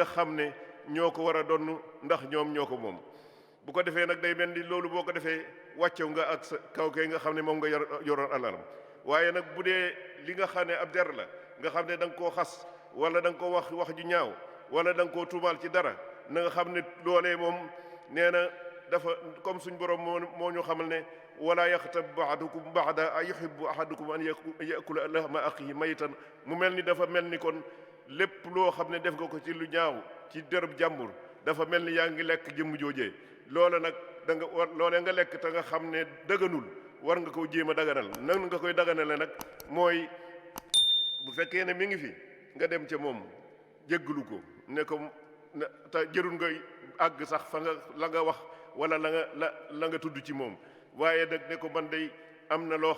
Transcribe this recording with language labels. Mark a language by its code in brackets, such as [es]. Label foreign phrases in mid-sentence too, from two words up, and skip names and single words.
[wo] xam ne ñoo ko war a donn ndax ñoom ñoo ko moom bu ko defee nag day mel ni loolu boo ko defee wàccew nga ak sa kaw kay nga xam ne moom nga yoroon alalam waaye nag bu dee li nga xam ne ab der la nga xam ne da nga koo xas wala da nga ko wax ju ñaaw wala da nga koo tuumaal ci dara na nga xam ne loolee moom nee na dafa comme suñ borom moo ñu xamal ne [ar] ولا يغتب بعضكم بعضا أيحب أحدكم أن يأكل لحم أخيه ميتا [wo] mu mel ni dafa mel ni kon lépp loo xam ne def nga ko ci lu ñaaw ci derub jàmbur dafa mel ni yaa ngi lekk jëmm joojee loola nag da nga war loolee nga lekk te nga xam ne dëgganul war nga koo jéem a daganal nan nga koy daganale nag mooy bu fekkee ne mi ngi fi nga dem ca moom jéggalu ko ne ko te jërul nga àgg sax fa nga la nga wax wala la nga tudd ci moom waaye nag ne ko man day am na loo xam